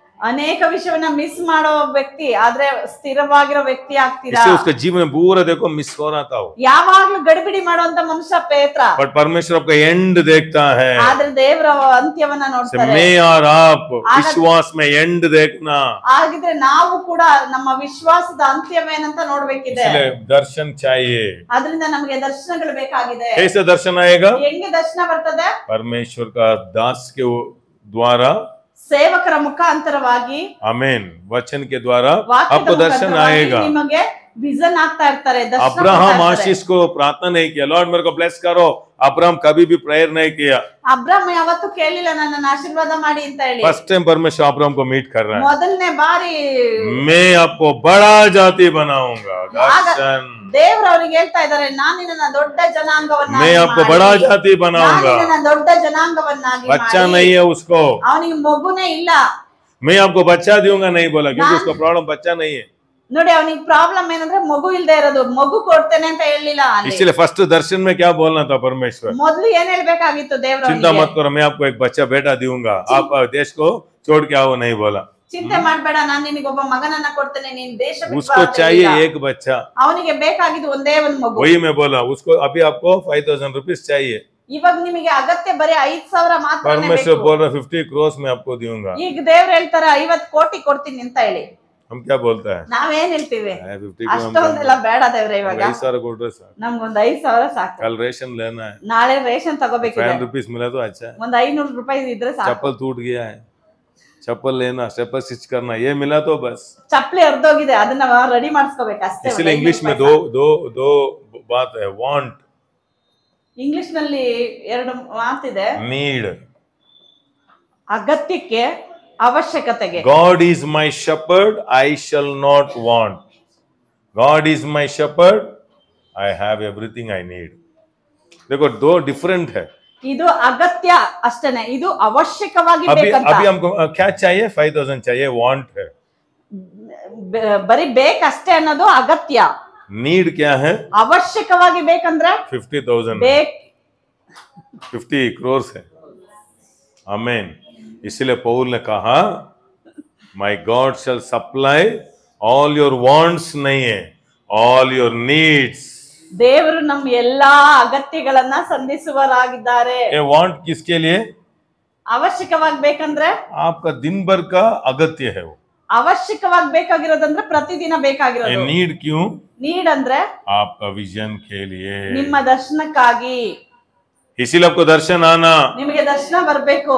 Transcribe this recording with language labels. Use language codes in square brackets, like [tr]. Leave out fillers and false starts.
[kn] ಅನೇಕ ವಿಷಯವನ್ನ ಮಿಸ್ ಮಾಡೋ ವ್ಯಕ್ತಿ, ಆದ್ರೆ ಸ್ಥಿರವಾಗಿರೋ ವ್ಯಕ್ತಿ ಆಗ್ತೀರಾ. [hi] इससे उसका जीवन पूरा देखो मिस हो रहा था. [kn] ಯಾವಾಗ್ಲೂ ಗಡಿಬಿಡಿ ಮಾಡುವಂತ ಮನುಷ್ಯ ಪೇತ್ರ, [hi] बट परमेश्वर आपका एंड देखता है. [kn] ಆದ್ರೆ ದೇವರ ಅಂತ್ಯವನ್ನ ನೋಡ್ತಾರೆ. [hi] मैं और आप विश्वास में एंड देखना. [kn] ಹಾಗಿದ್ರೆ ನಾವು ಕೂಡ ನಮ್ಮ ವಿಶ್ವಾಸದ ಅಂತ್ಯವೇನಂತ ನೋಡ್ಬೇಕಿದೆ. [hi] इसलिए दर्शन चाहिए. [kn] ಅದರಿಂದ ನಮಗೆ ದರ್ಶನಗಳು ಬೇಕಾಗಿದೆ. [hi] कैसे दर्शन आएगा? [kn] ಹೆಂಗೆ ದರ್ಶನ ಬರ್ತದೆ? [hi] परमेश्वर का दास के द्वारा [kn] ಸೇವಕರ ಮುಖಾಂತರವಾಗಿ [hi] आमीन वचन के द्वारा [kn] ವಾಕ್ಯದ [hi] आपको दर्शन [kn] ಮುಖಾಂತರವಾಗಿ [hi] आएगा। [kn] ನಿಮಗೆ विजन ಆಗ್ತಾ ಇರ್ತಾರೆ, दर्शन [hi] अब्राहम [kn] ಆಗ್ತಾ ಇರ್ತಾರೆ। [hi] आशीष को प्रार्थना नहीं किया, लॉर्ड मेरे को ब्लेस करो। अब्राहम कभी भी प्रेयर नहीं किया। [kn] ಅಬ್ರಾಮ್ ಯಾವತ್ತೂ ಕೇಳಿಲ್ಲ ನನ್ನನ್ನು ಆಶೀರ್ವಾದ ಮಾಡಿ ಅಂತ ಹೇಳಿ। [hi] फर्स्ट टाइम परमेश्वर अब्राहम को मीट कर रहा है, [kn] ಮೊದಲನೇ ಬಾರಿ [hi] मैं आपको बड़ा जाति बनाऊंगा। दर्शन, [kn] ದೇವರು ಅವರಿಗೆ ಹೇಳ್ತಾ ಇದ್ದಾರೆ, ನಾನು ನಿನ್ನನ್ನ ದೊಡ್ಡ ಜನಾಂಗವನ್ನಾಗಿ [hi] मैं आपको बड़ा जाति [kn] ನಾನು [hi] बनाऊंगा। [kn] ನಿನ್ನನ್ನ ದೊಡ್ಡ ಜನಾಂಗವನ್ನಾಗಿ [hi] बच्चा [kn] ಮಾಡಿ। [hi] नहीं है उसको, [kn] ಅವನಿಗೆ ಮಗುನೇ ಇಲ್ಲ। [hi] मैं आपको बच्चा दूंगा नहीं बोला, क्योंकि उसका प्रॉब्लम बच्चा नहीं है। [kn] ನೋಡಿ ಅವನಿಗೆ ಪ್ರಾಬ್ಲಮ್ ಏನಂದ್ರೆ ಮಗು ಇಲ್ದೇ ಇರೋದು, ಮಗು ಕೊಡ್ತೇನೆ ಅಂತ ಹೇಳಿಲ್ಲ ಅಲ್ಲಿ। [hi] इसलिए फर्स्ट दर्शन में क्या बोलना था परमेश्वर, [kn] ಮೊದಲು ಏನ್ ಹೇಳ್ಬೇಕಾಗಿತ್ತು ದೇವರು [hi] चिंता मत करो, मैं आपको एक बच्चा बेटा दूंगा, आप देश को छोड़ के आओ नहीं बोला। [kn] ಚಿಂತೆ ಮಾಡ್ಬೇಡ, ನಾನು ನಿನಗೆ ಒಬ್ಬ ಮಗನನ್ನ ಕೊಡ್ತೇನೆ, ನೀನ್ ದೇಶ [hi] उसको चाहिए एक बच्चा, [kn] ಅವನಿಗೆ ಬೇಕಾಗಿದ್ದು ಒಂದೇ ಒಂದು ಮಗು। [hi] वही मैं बोला, उसको अभी आपको 5,000 रुपीज चाहिए। [kn] ಇವಾಗ ನಿಮಗೆ ಅಗತ್ಯ ಬರೀ 5,000 ಮಾತ್ರ [hi] परमेश्वर बोल रहा 50 crores मैं आपको दूंगा। [kn] ಈಗ ದೇವ್ರು ಹೇಳ್ತಾರೆ 50 ಕೋಟಿ ಕೊಡ್ತೀನಿ ಅಂತ ಹೇಳಿ। [hi] हम क्या बोलता है, [kn] ನಾವೇನ್ ಹೇಳ್ತೀವಿ, 50 ಅಷ್ಟೊಂದೆಲ್ಲ ಬೇಡ ದೇವ್ರೆ, ಇವಾಗ 5,000 ಕೊಟ್ರೆ ಸಾಕು, ನಮ್ಗೊಂದ್ 5,000 ಸಾಕು, [hi] कल रेशन लेना है, [kn] ನಾಳೆ ರೇಷನ್ ತಗೋಬೇಕಿದೆ, [hi] 5 रुपीज मिला तो अच्छा है, [kn] ಒಂದ್ 500 ರೂಪಾಯಿ ಇದ್ರೆ ಸಾಕು, [hi] चप्पल टूट गया है, चप्पल लेना, चप्पल स्टिच करना, ये मिला तो बस। [kn] ಚಪ್ಪಲಿ ಹರಿದೋಗಿದೆ, ಅದನ್ನ ರೆಡಿ ಮಾಡಿಸ್ಕೋಬೇಕು ಅಷ್ಟೇ। [hi] इसलिए इंग्लिश में दो बात है, वांट, [kn] ಇಂಗ್ಲಿಷ್ ನಲ್ಲಿ ಎರಡು ಮಾತಿದೆ, [hi] नीड। [kn] ಅಗತ್ಯಕ್ಕೆ ಅವಶ್ಯಕತೆಗೆ। [en] God is my shepherd, I shall not want. God is my shepherd, I have everything I need. [hi] देखो दो डिफरेंट है। [kn] ಇದು ಅಗತ್ಯ ಅಷ್ಟೇನೆ, ಇದು ಅವಶ್ಯಕವಾಗಿ [hi] अभी [kn] ಬೇಕಂತ। [hi] अभी हमको क्या चाहिए, 5,000 चाहिए, वांट है। [kn] ಬರೀ ಬೇಕಷ್ಟೇ ಅನ್ನೋದು ಅಗತ್ಯ। [hi] नीड क्या है, [kn] ಅವಶ್ಯಕವಾಗಿ ಬೇಕಂದ್ರೆ 50,000 ಬೇಕ್ [hi] 50 crores है। आमीन। इसलिए पौल ने कहा [en] my God shall supply all your wants, [hi] नहीं है [en] All your needs. [kn] ದೇವರು ನಮ್ಮ ಎಲ್ಲಾ ಅಗತ್ಯಗಳನ್ನ ಸಂಧಿಸುವರಾಗಿದ್ದಾರೆ। [hi] ये वांट किसके लिए, [kn] ಅವಶ್ಯಕವಾಗಿ ಬೇಕಂದ್ರೆ [hi] आपका दिन भर का अगत्य है वो। [kn] ಅವಶ್ಯಕವಾಗಿ ಬೇಕಾಗಿರೋದಂದ್ರೆ ಪ್ರತಿದಿನ [hi] ये [kn] ಬೇಕಾಗಿರೋದು। [hi] नीड क्यों, [kn] ನೀಡ್ ಅಂದ್ರೆ [hi] आपका विजन के लिए। [kn] ನಿಮ್ಮ ದರ್ಶನಕ್ಕಾಗಿ। [hi] इसीलिए आपको दर्शन आना। [kn] ನಿಮಗೆ ದರ್ಶನ ಬರ್ಬೇಕು।